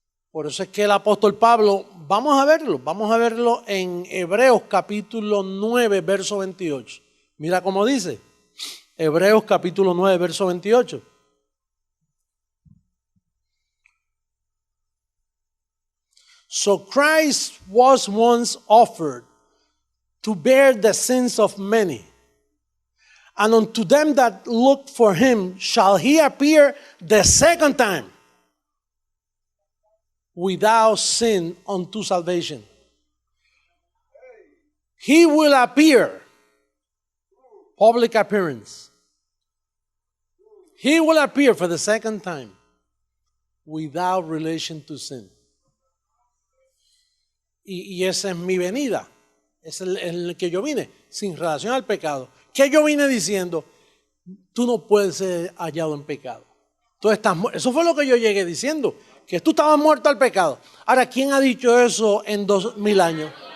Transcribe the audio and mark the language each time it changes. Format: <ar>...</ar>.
<es>Por eso es que el apóstol Pablo, vamos a verlo en Hebreos capítulo 9, verso 28. Mira cómo dice, Hebreos capítulo 9, verso 28.</es> <en>So Christ was once offered to bear the sins of many, and unto them that look for him shall he appear the second time, without sin unto salvation. He will appear, public appearance. He will appear for the second time without relation to sin.</en> <es>Y esa es mi venida. Es el que yo vine, sin relación al pecado. ¿Qué yo vine diciendo? Tú no puedes ser hallado en pecado. Eso fue lo que yo llegué diciendo. Que tú estabas muerto al pecado. Ahora, ¿quién ha dicho eso en 2000 años?</es>